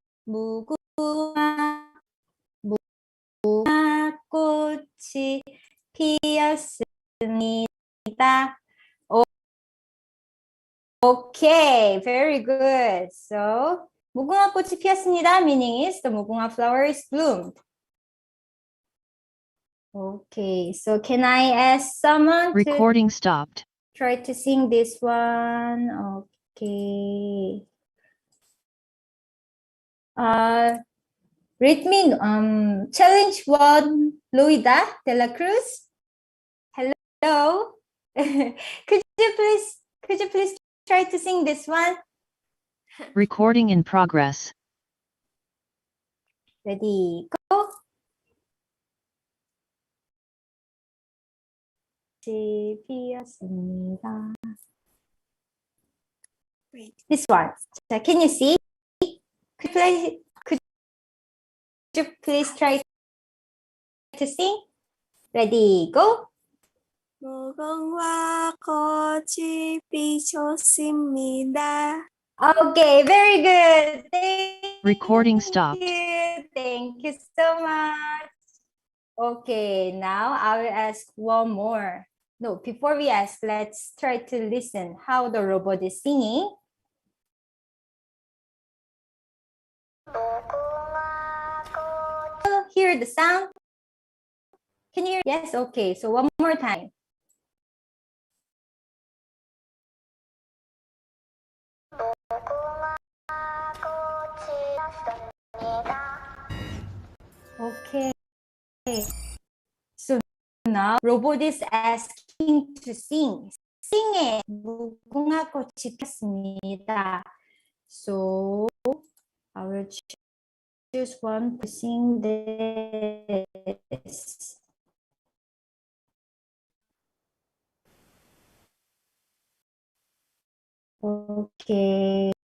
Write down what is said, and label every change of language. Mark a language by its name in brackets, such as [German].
[Korean] 무궁화 꽃이 피었습니다. [English] Okay, very good. So, [Korean] 무궁화 꽃이 피었습니다 [English] meaning is the mugunghwa flower is bloomed. Okay, so can I ask someone Recording stopped. Try to sing this one? Okay. Read me challenge 1, Loida de la Cruz. Hello. Could you please try to sing this one? Recording in progress. Ready, go. This one. So can you see? Could you please try to sing? Ready, go. [Korean] 무궁화 꽃이 피었습니다. [English] Okay, very good. Thank Recording stopped. you. Thank you so much. Okay, now I will ask one more. No, before we ask, let's try to listen how the robot is singing. Hear the sound? Can you hear? Yes, okay. So one more time. Okay. So now robot is asking to sing. Sing it. [Korean] 무궁화 꽃이 피었습니다. [English] So I will choose one to sing this. Okay.